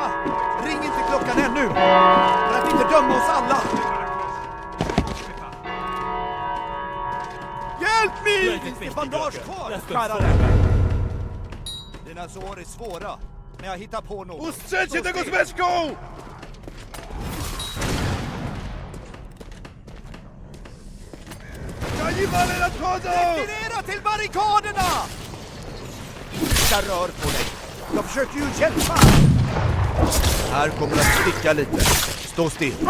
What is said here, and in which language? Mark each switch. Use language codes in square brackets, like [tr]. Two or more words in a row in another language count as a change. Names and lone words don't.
[sv] Ring inte klockan ännu! För att inte döma oss alla! Hjälp mig! Finns det bandage kvar? Skärare! Dina sår är svåra, men jag hittar på något. [pl] Ustrzelcie tego z beczką! Kannibale nadchodzą! [sv] Retirera till barrikaderna! Jag rör på dig. Jag försöker ju hjälpa. Här kommer att sticka lite. Stå still.